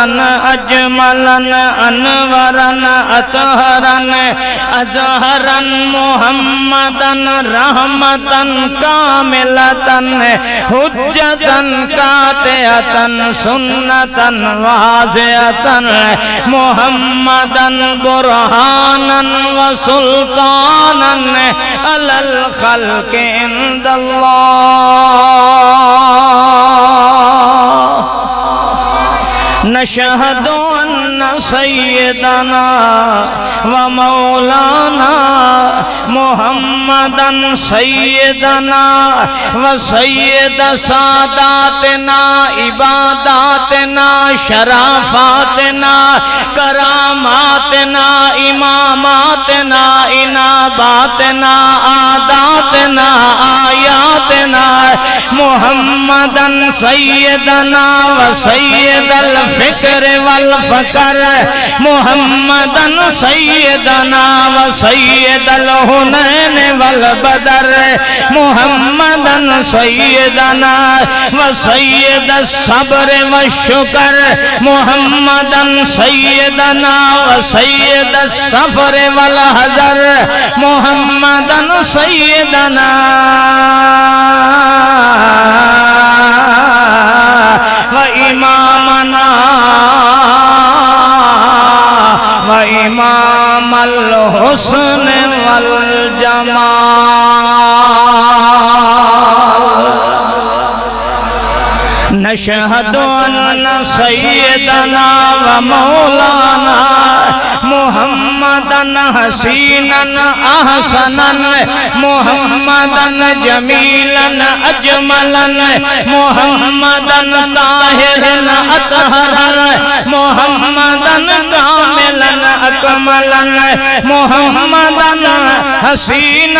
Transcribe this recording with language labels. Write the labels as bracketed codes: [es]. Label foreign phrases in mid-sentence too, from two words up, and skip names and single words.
[ar] اجملا انورا اطہرا ازہرا محمدن رحمتا کاملتا حجتا قاطعتا سنتا واضحتا محمدن برہانا وسلطانا علی الخلق عند اللہ نشہد ان سیدنا و مولانا محمدن سیدنا و سید ساداتنا عباداتنا شرافاتنا کراماتنا اماماتنا اناباتنا عاداتنا آیاتنا محمدن سیدنا و سید الفکر والفکر محمدن سیدنا و سید الحنین والبدر محمدن سیدنا و سید الصبر والشکر محمدن سیدنا و سید السفر والحذر محمدن سیدنا و امامنا و امام الحسن والجمال نشہد ان سیدنا و مولانا محمدن حسینا احسنا محمدن جمیلا اجملا محمدن طاہرا اطہرا محمدن کاملا اکملا محمدن حسینا